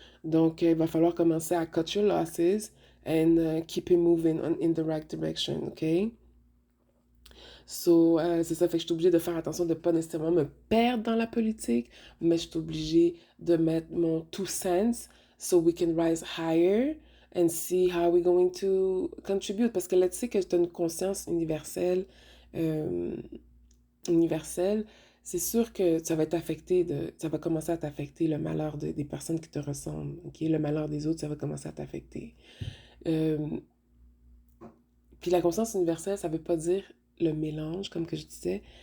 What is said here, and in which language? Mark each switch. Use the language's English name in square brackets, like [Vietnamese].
[French] Donc, il va falloir commencer à [English] cut your losses and keep it moving in the right direction, ok? [French] So, c'est ça, fait que je suis obligée de faire attention de ne pas nécessairement me perdre dans la politique, mais je suis obligée de mettre mon [English] two cents so we can rise higher, and see how we're going to contribute. [French] Parce que là, tu sais que tu as une conscience euh, universelle, c'est sûr que ça va être affecté ça va commencer à t'affecter le malheur des personnes qui te ressemblent, ok? Le malheur des autres, ça va commencer à t'affecter. Euh, Puis la conscience universelle, ça veut pas dire le mélange, comme que je disais.